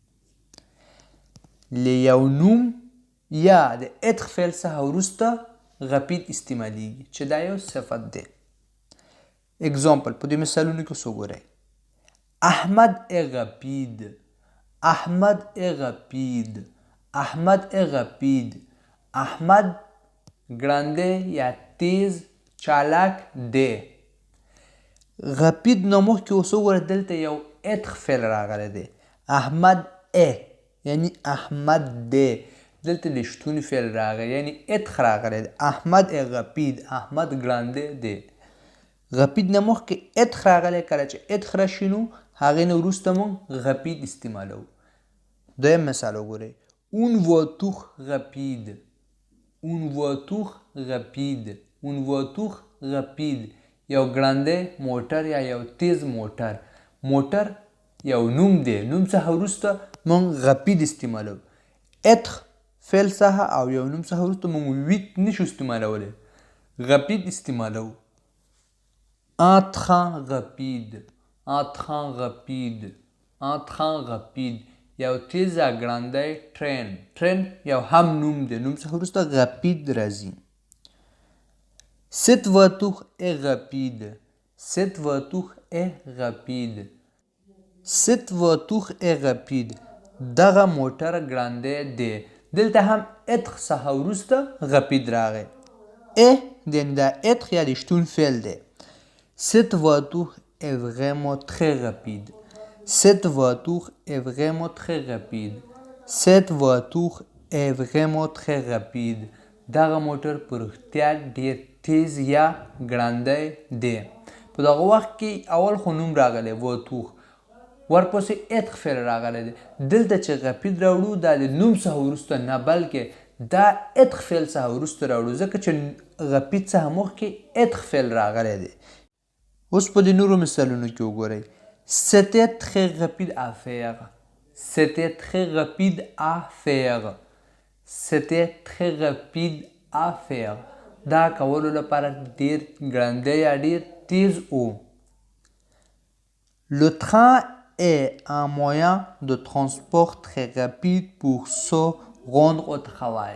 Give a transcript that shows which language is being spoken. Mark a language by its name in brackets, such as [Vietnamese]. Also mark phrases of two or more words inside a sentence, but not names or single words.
[Pashto] له یو نوم یا د être فعل څخه وروسته غپید استعمالیږي چې دا یو صفت دی. اگزامپل په دې مثالونو کې اوس وګورئ. [French] احمد est rapide. احمد est rapide. احمد est rapide. [Pashto] احمد ګړندی یا تیز، چالاک دی. غپید نه مخکې اوس وګوره دلته یو être فعل راغلی دی. احمد est یعنی احمد دی. دلته د شتون فعل راغلی یعنی être راغلی دی. [French] احمد est rapide. [Pashto] احمد ګړندی دی. غپید نه مخکې être راغلی، کله چې être راشي نو هغې نه وروسته موږ غپید استعمالوو. دویم مثال وګورئ. [French] une voiture rapide. une voiture rapide. une voiture rapide [Pashto] یو ګړندی موټر یا یو تیز موټر. موټر یو نوم دی، نوم څخه وروسته موږ غپید استعمالوو. être فعل څخه او یو نوم څخه وروسته موږ ویت نشو استعمالولی، غپید استعمالوو. [French] un train rapide. un train rapide. un train rapide [Pashto] یو تیز یا ګړندی ټرین. ټرین یو هم نوم دی، نوم څخه وروسته غپید راځي. [French] cette voiture est rapide. cette voiture est rapide. cette voiture est rapide [Pashto] دغه موټر ګړندی دی. دلته هم être څخه وروسته غپید راغی. یعنی دا être یا د شتون فعل دی. [French] cette voiture est vraiment très rapide. cette voiture est vraiment très rapide. cette voiture est vraiment très rapide [Pashto] دغه موټر په رښتیا ډېر تیز یا ګړندی دی. په دغه وخت کې اول خو نوم راغلی voiture، ورپسې être فعل راغلی دی. دلته چې غپید راوړو دا د نوم څخه وروسته نه، بلکې دا être فعل څخه وروسته راوړو، ځکه چې غپید څخه مخکې être فعل راغلی دی. اوس په دې نورو مثالونو کې وګورئ. [French] c'était très rapide à faire. c'était très rapide à faire. c'était très rapide à faire [Pashto] دا کولو لپاره ډېر ګړندی یا ډېر تیز و. [French] le train est un moyen de transport très rapide pour se rendre au travail.